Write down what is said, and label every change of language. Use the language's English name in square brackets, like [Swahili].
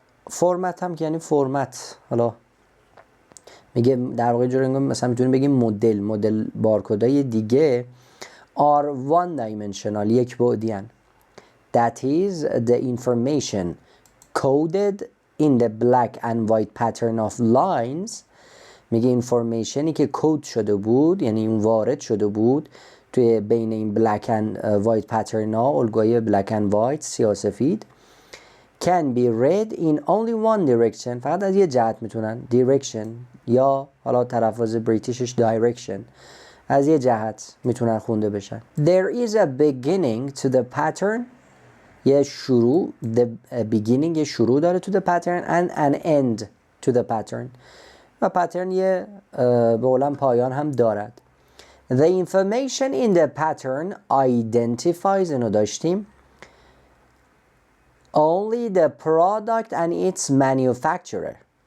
[Persian] فرمت هم که یعنی فرمت، حالا میگه در واقع جوری مثلا میتونیم بگیم مدل بارکدهای دیگه [English] are one dimensional، [Persian] یک بعدی هن. [English] That is the information coded in the black and white pattern of lines. [Persian] میگه اینفورمیشنی که کد شده بود، یعنی اون وارد شده بود توی بین این [English] black and white pattern [Persian] ها، الگوی black and white، سیاه سفید، [English] can be read in only one direction، [Persian] فقط از یه جهت میتونن، direction، یا حالا تلفظ بریتیشش direction، از یه جهت میتونن خونده بشن. [English] There is a beginning to the pattern، [Persian] یه شروع، [English] the beginning [Persian] یه شروع داره [English] to the pattern and an end to the pattern، و pattern [Persian] یه به قولن پایان هم دارد. [English] The information in the pattern identifies، [Persian] اینو داشتیم، [English] only the product and its manufacturer.